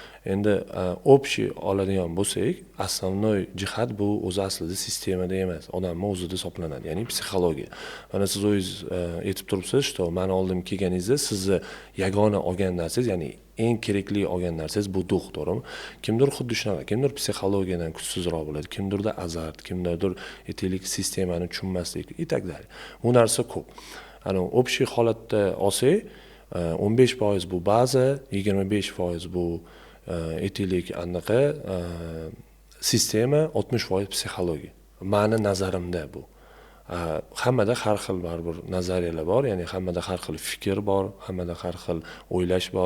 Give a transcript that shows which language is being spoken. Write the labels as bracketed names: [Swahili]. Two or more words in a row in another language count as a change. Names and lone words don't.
[Uzbek] endi общий oladigan bo'lsak, основной jihat bu o'zi aslida sistemada emas, odamning o'zida hisoblanadi, ya'ni psixologiya. Mana siz o'zingiz aytib turibsiz, что mani oldim kelganingizda sizni yagona olgan narsangiz, ya'ni eng kerakli olgan narsangiz bu duh, to'g'rimi? Kimdir xuddi shunaqa, kimdir psixologiyadan kuchsizroq bo'ladi, kimdirda azart, kimdirdir aytaylik sistemani tushunmaslik [Russian] и так далее. [Uzbek] Bu narsa ko'p. Ana общий holatda olsak, 15% bu baza, 25% bu aytaylik anaqa sistema, 60% psixologiya. Mani nazarimda bu. Hammada har xil baribir nazariyalar bor, ya'ni hammada har xil fikr bor, hammada har xil o'ylash bor.